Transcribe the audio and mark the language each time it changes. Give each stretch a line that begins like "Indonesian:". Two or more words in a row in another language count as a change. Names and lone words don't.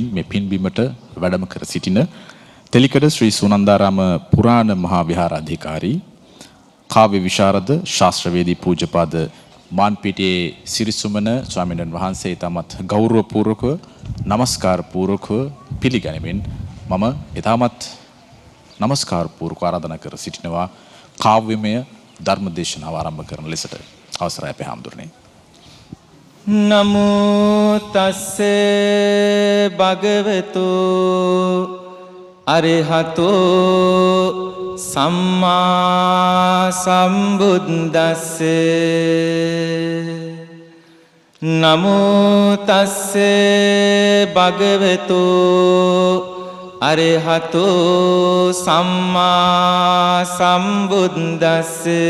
Sinhala: මේ පින්බිමට වැඩම කර සිටින තෙලිකඩ ශ්‍රී සුනන්දාරාම පුරාණ මහා විහාරාධිකාරී කාව්‍ය විශාරද ශාස්ත්‍රවේදී පූජ්‍යපාද මාන්පිටියේ සිරිසුමන ස්වාමීන් වහන්සේ තාමත් ගෞරවපූර්වකව නමස්කාර පූර්වකව පිළිගනිමින් මම ඊටමත් නමස්කාර පූර්වක ආරාධනා කර සිටිනවා කාව්‍යමය ධර්මදේශනාව ආරම්භ කරන ලෙසට. අවසරයි අපේ හාමුදුරනේ.
Pali: නමෝ තස්ස භගවතු අරහතෝ සම්මා සම්බුද්දස්ස නමෝ තස්ස භගවතු අරහතෝ සම්මා සම්බුද්දස්ස